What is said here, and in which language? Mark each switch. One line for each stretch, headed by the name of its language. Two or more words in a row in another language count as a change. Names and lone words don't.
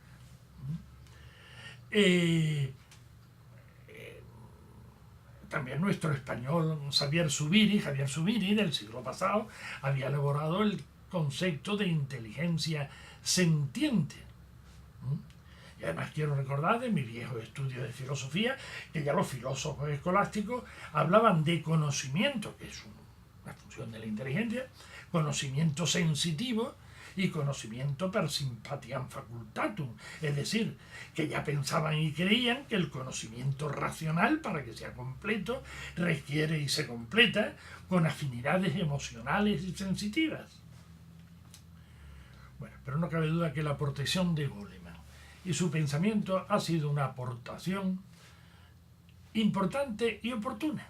Spanish: También nuestro español Javier Zubiri del siglo pasado había elaborado el concepto de inteligencia sentiente. Y además quiero recordar de mi viejo estudio de filosofía que ya los filósofos escolásticos hablaban de conocimiento, que es una función de la inteligencia, conocimiento sensitivo y conocimiento
Latin: per sympathiam facultatum,
Spanish: es decir, que ya pensaban y creían que el conocimiento racional, para que sea completo, requiere y se completa con afinidades emocionales y sensitivas. Bueno, pero no cabe duda que la aportación de Goleman y su pensamiento ha sido una aportación importante y oportuna.